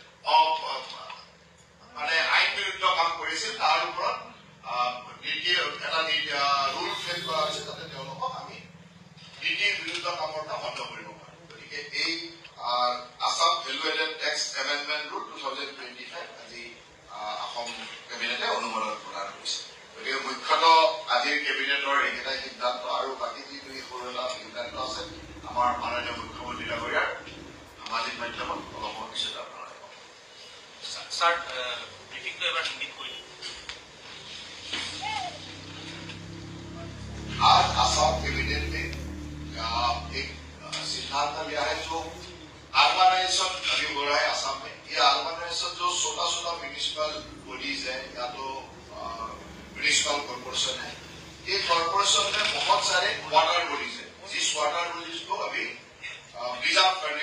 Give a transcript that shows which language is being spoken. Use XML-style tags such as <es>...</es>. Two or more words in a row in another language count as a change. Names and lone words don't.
<as>মানে আইন বিৰুদ্ধ কাম কৰিছিল তাৰ ওপৰত এটা</as> <en>rule frame</en> <as>কৰা হৈছে যাতে তেওঁলোকক আমি নীতিৰ বিৰুদ্ধ কামৰ পৰা বন্ধ কৰিব পাৰোঁ গতিকে এই আসাম ভেলু এডেড টেক্স এমেণ্ডমেণ্ট ৰুল 2025 আজি অসম কেবিনেটে অনুমোদন প্ৰদান কৰিছে গতিকে মুখ্যতঃ আজিৰ কেবিনেটৰ এইকেইটা সিদ্ধান্ত আৰু বাকী যি দুই সৰু এটা সিদ্ধান্ত আছে আমাৰ মাননীয় মুখ্যমন্ত্ৰী ডাঙৰীয়াৰ সামাজিক মাধ্যমত অলপ পিছত আপোনাৰ স্যার ব্রিফিংটো এবাৰ হিন্দীত কৰি</as> <hi>आज आसाम कैबिनेट ने एक सिद्धांत लिया है जो अर्बनाइजेशन अभी हो रहा है आसाम में ये अर्बनाइजेशन जो छोटा छोटा</hi> <en>municipal bodies</en> <hi>है या तो</hi> <en>municipal corporation</en> <hi>है ये कॉर्पोरेशन में बहुत सारे</hi> <en>water bodies</en> <hi>है जिस</hi> <en>water bodies</en> <hi>को अभी प्रिजर्व करने</hi>